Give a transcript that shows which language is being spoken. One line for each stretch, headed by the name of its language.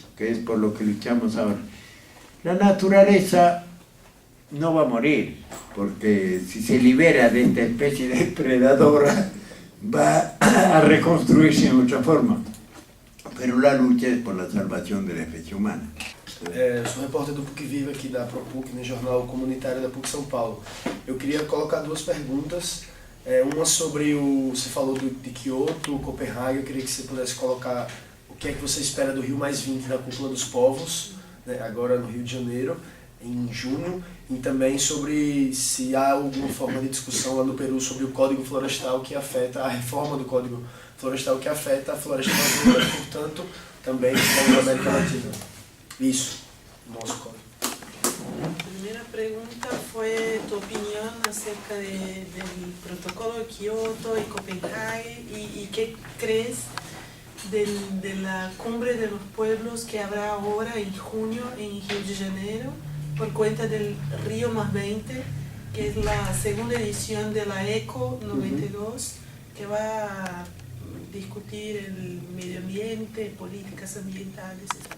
Spanish: Que es por lo que luchamos ahora. La naturaleza no va a morir, porque si se libera de esta especie depredadora, va a reconstruirse en otra forma. Pero la lucha es por la salvación de la especie humana.
Portuguese: Sou repórter do PUC Viva aqui da ProPuc, no Jornal Comunitário da PUC São Paulo. Eu queria colocar duas perguntas. Uma sobre você falou de Kyoto, Copenhague. Eu queria que você pudesse colocar o que é que você espera do Rio+20 da Cúpula dos Povos, né, agora no Rio de Janeiro, em junho, e também sobre se há alguma forma de discussão lá no Peru sobre o Código Florestal que afeta, a reforma do Código Florestal que afeta a floresta brasileira, portanto, também na América Latina. Isso, nosso código. A primeira pergunta foi
Spanish: tu opinião acerca do protocolo de Kioto e Copenhague e que crees de la cumbre de los pueblos que habrá ahora en junio en Rio de Janeiro por cuenta del Rio+20, que es la segunda edición de la ECO 92, que va a discutir el medio ambiente, políticas ambientales.